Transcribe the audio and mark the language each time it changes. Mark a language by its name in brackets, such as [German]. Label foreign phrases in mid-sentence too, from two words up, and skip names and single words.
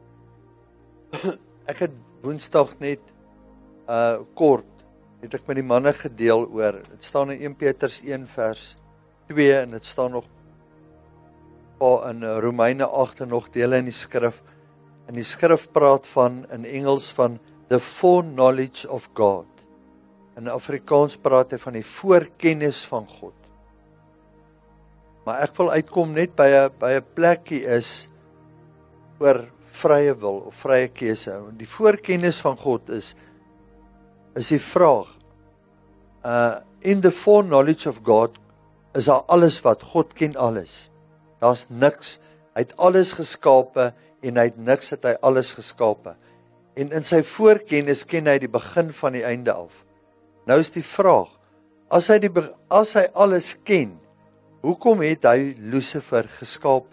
[Afrikaans] Ek het Woensdag net kort het ek met die manne gedeel oor. Dit staan in 1 Petrus 1 vers 2 en dit staan nog in Romeine 8 en nog dele in die skrif. En die skrif praat in Engels van [English] the foreknowledge of God. [Afrikaans] In Afrikaans praat hy van die voorkennis van God. Maar ek wil uitkom net by 'n plekkie is oor vrye wil of vrye keuse. Die voorkennis van God is die vraag. [English] In the foreknowledge of God [Afrikaans] is daar alles wat God ken alles. Daar's niks. Hy het alles geskape en hy het niks het hy alles geskape. En in sy voorkennis ken hy die begin van die einde af. Nou is die vraag, as hy alles ken, hoekom het hy Lucifer geskape?